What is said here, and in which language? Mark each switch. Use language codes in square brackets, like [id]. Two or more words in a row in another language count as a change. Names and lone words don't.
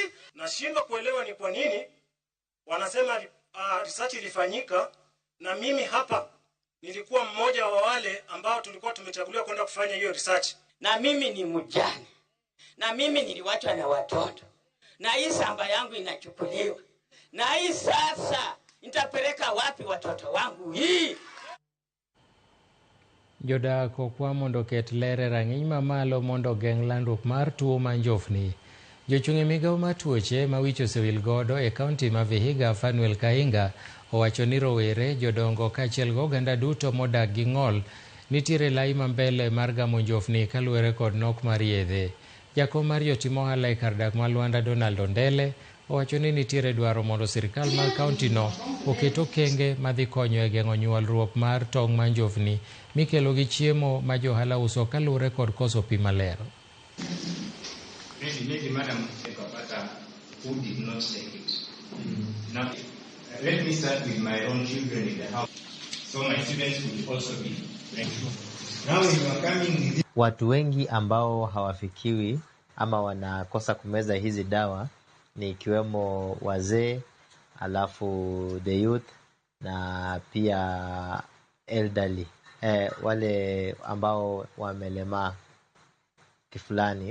[sw] Nashindwa kuelewa ni kwa nini wanasema research ilifanyika, na mimi hapa nilikuwa mmoja wa wale ambao tulikuwa tumechaguliwa kwenda kufanya hiyo research. Na mimi ni mjane. Na mimi niliwachwa na watoto. Na hii shamba yangu inachukuliwa. Na hii sasa nitapeleka wapi watoto wangu hii? [luo] Jodak okwa mondo ket lere rang'iny mamalo mondo geng' landruok mar tuo manjofni. Jochung' e migawo mar tuoche ma wich osewil godo e kaunti ma Vihiga, Fanuel Kainga, owacho ni rowere, jodongo kaachiel gi oganda duto modak gi ng'ol nitiere lai ma mbele mar gamo njofni kaluwore kod nok mar yedhe. Jakom mar jotim ohala e kar dak ma Luanda, Donald Ondele, owacho ni nitiere dwaro mondo sirikal mar kauntino oket okenge madhi konyo e geng'o nyuolruok mar tong' ma njofni mikelo gi chiemo ma johala uso kaluwore kod koso pi maler. [en] Maybe Madam Sekapata, who did not take it. Now, let me start with my own children in the house, so my students will also be thankful. Now when you are coming with... [sw] Watu wengi ambao hawafikiwi ama wanakosa kumeza hizi dawa ni ikiwemo wazee, alafu [en] the youth [sw] na pia elderly, wale ambao wamelemaa kifulani.